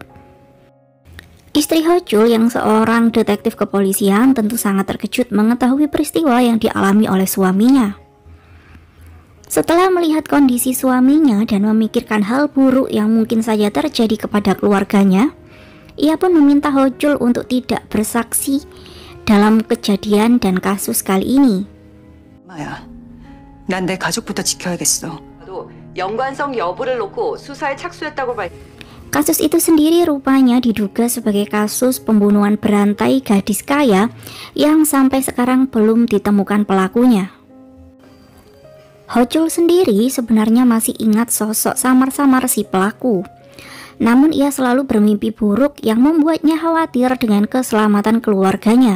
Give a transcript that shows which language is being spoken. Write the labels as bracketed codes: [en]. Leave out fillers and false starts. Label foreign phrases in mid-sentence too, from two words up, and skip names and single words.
[id] Istri Ho-chul yang seorang detektif kepolisian tentu sangat terkejut mengetahui peristiwa yang dialami oleh suaminya. Setelah melihat kondisi suaminya dan memikirkan hal buruk yang mungkin saja terjadi kepada keluarganya, ia pun meminta Ho-chul untuk tidak bersaksi dalam kejadian dan kasus kali ini. [ko] 마야, 난 내 가족부터 지켜야겠어. 연관성 여부를 놓고 수사에 착수했다고 [id] Kasus itu sendiri rupanya diduga sebagai kasus pembunuhan berantai gadis kaya yang sampai sekarang belum ditemukan pelakunya. Ho-chul sendiri sebenarnya masih ingat sosok samar-samar si pelaku. Namun ia selalu bermimpi buruk yang membuatnya khawatir dengan keselamatan keluarganya.